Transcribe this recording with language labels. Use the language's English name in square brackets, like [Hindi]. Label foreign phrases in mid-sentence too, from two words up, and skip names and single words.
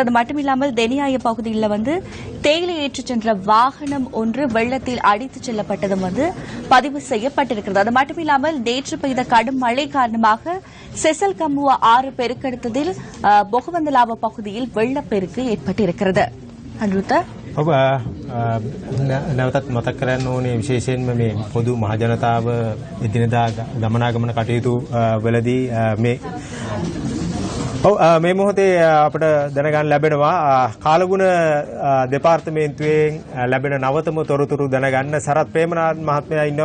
[Tamil] அது மட்டுமில்லாமல் தெனியாய பகுதியில் வந்து தேயிலை ஏற்றிச் சென்ற வாகனம் ஒன்று வெள்ளத்தில் அடித்துச் செல்லப்பட்டதும் வந்து பதிவு செய்யப்பட்டிருக்கிறது. அது மட்டுமில்லாமல் நேற்று பெய்த கடும் மழை காரணமாக செசல் கம்முவா ஆறு பெருக்கெடுத்ததில் பொகவந்தலாவ பகுதியில் வெள்ளப்பெருக்கு ஏற்பட்டிருக்கிறது. [Sinhala] ඔබ නැවතත් මතක් කරන්න ඕනේ විශේෂයෙන්ම මේ පොදු මහජනතාව එදිනදා ගමනාගමන කටයුතු වලදී මේ මොහොතේ අපිට දැනගන්න ලැබෙනවා කාලගුණ දෙපාර්තමේන්තුවෙන් ලැබෙන නවතම තොරතුරු දැනගන්න සරත් ප්‍රේමනාත් මහත්මයා ඉන්නවා.